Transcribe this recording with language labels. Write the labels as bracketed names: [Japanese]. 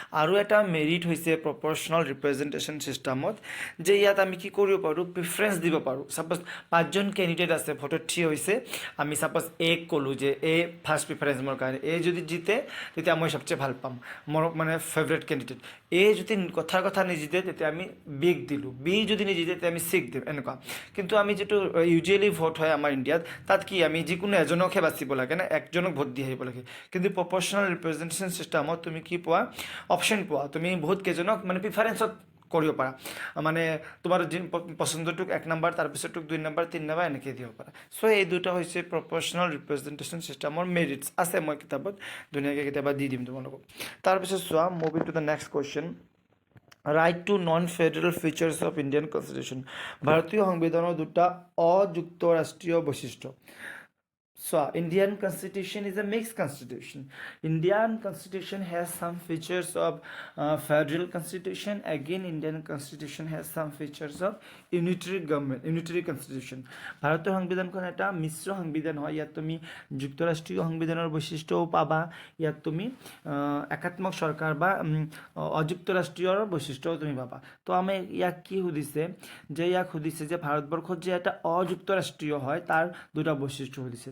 [Assamese] আৰু এটা মেৰিট হৈছে প্ৰপৰ্চনেল ৰিপ্ৰেজেণ্টেশ্যন ছিষ্টেমত যে ইয়াত আমি কি কৰিব পাৰোঁ, প্ৰিফাৰেঞ্চ দিব পাৰোঁ। ছাপ'জ 5জন কেণ্ডিডেট আছে, ভোটত থিয় হৈছে, আমি ছাপ'জ এক ক'লোঁ যে ফাৰ্ষ্ট প্ৰিফাৰেঞ্চ মোৰ কাৰণে, যদি জিতে তেতিয়া মই সবচে ভাল পাম, মোৰ মানে ফেভৰেট কেণ্ডিডেট। যদি কথা নিজিতে তেতিয়া আমি বিক দিলোঁ, যদি নিজিতে তেতিয়া আমি চিক দিম, এনেকুৱা। কিন্তু আমি যিটো ইউজুৱেলি ভোট হয় আমাৰ ইণ্ডিয়াত, তাত কি আমি যিকোনো এজনকহে বাচিব লাগে না, একজনক ভোট দি আহিব লাগে। কিন্তু প্ৰপৰ্চনেল ৰিপ্ৰেজেণ্টেশ্যন ছিষ্টেমত তুমি কি পোৱা, অপশ্যন পোৱা, তুমি বহুত কেইজনক মানে প্ৰিফাৰেঞ্চত কৰিব পাৰা। মানে তোমাৰ পচন্দটোক 1 নম্বৰ, তাৰপিছতোক 2 নম্বৰ, 3 নম্বৰ এনেকৈ দিব পাৰা। চ' এই দুটা হৈছে প্ৰপৰ্চনেল ৰিপ্ৰেজেণ্টেশ্যন ছিষ্টেমৰ মেৰিটছ। আছে, মই কিতাপত ধুনীয়াকৈ কেতিয়াবা দি দিম তোমালোকক। তাৰপিছত চোৱা, [English] Move in to the next question. Right to non federal features of Indian constitution. [Assamese] ভাৰতীয় সংবিধানৰ দুটা অযুক্তৰাষ্ট্ৰীয় বৈশিষ্ট্য। [English] So, Indian Constitution is a mixed constitution. Indian Constitution has some features of federal constitution. Again, Indian Constitution has some features of unitary constitution. [Assamese] ভারতীয় সংবিধানখন এটা মিশ্ৰ সংবিধান হয়। ইয়াত তুমি যুক্তৰাষ্ট্ৰীয় সংবিধানৰ বৈশিষ্ট্যও পাবা, ইয়াত তুমি একাত্মক চৰকাৰ বা অযুক্তৰাষ্ট্ৰীয়ৰ বৈশিষ্ট্যও তুমি পাবা। তো আমি ইয়াক কি সুধিছে, ইয়াক সুধিছে যে ভাৰতবৰ্ষত যে এটা অযুক্তৰাষ্ট্ৰীয় হয়, তাৰ দুটা বৈশিষ্ট্য সুধিছে।